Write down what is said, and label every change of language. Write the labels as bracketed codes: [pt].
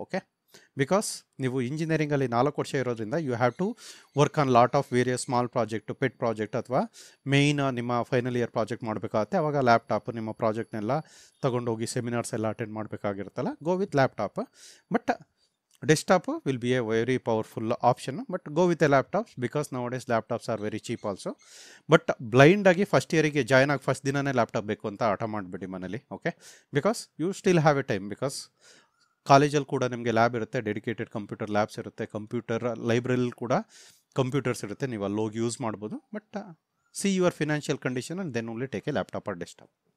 [kn] Okay, because ನೀವು ಇಂಜಿನಿಯರಿಂಗಲ್ಲಿ 4 ವರ್ಷ ಇರೋದ್ರಿಂದ [en] you have to work on lot of various small project, [kn] pet project, ಅಥವಾ main ನಿಮ್ಮ ಫೈನಲ್ ಇಯರ್ ಪ್ರಾಜೆಕ್ಟ್ ಮಾಡಬೇಕಾಗತ್ತೆ. ಅವಾಗ ಲ್ಯಾಪ್ಟಾಪ್ ನಿಮ್ಮ ಪ್ರಾಜೆಕ್ಟ್ನೆಲ್ಲ ತೊಗೊಂಡೋಗಿ ಸೆಮಿನಾರ್ಸ್ ಎಲ್ಲ attend ಮಾಡಬೇಕಾಗಿರುತ್ತಲ್ಲ, [en] Go with laptop. But desktop will be a very powerful option, but go with a laptop because nowadays laptops are very cheap also. But [kn] blind ಆಗಿ first ಇಯರಿಗೆ join ಆಗಿ first ದಿನನೇ laptop ಬೇಕು ಅಂತ ಆಟ ಮಾಡಿಬಿಡಿ ಮನೇಲಿ, okay, [en] Because you still have a time. [kn] Because ಕಾಲೇಜಲ್ಲಿ ಕೂಡ ನಿಮಗೆ ಲ್ಯಾಬ್ ಇರುತ್ತೆ, ಡೆಡಿಕೇಟೆಡ್ ಕಂಪ್ಯೂಟರ್ ಲ್ಯಾಬ್ಸ್ ಇರುತ್ತೆ, ಕಂಪ್ಯೂಟರ್ ಲೈಬ್ರರಿಲಿ ಕೂಡ ಕಂಪ್ಯೂಟರ್ಸ್ ಇರುತ್ತೆ, ನೀವು ಅಲ್ಲಿ ಹೋಗಿ ಯೂಸ್ ಮಾಡ್ಬೋದು. [en] But see your financial condition and then only take a laptop or desktop.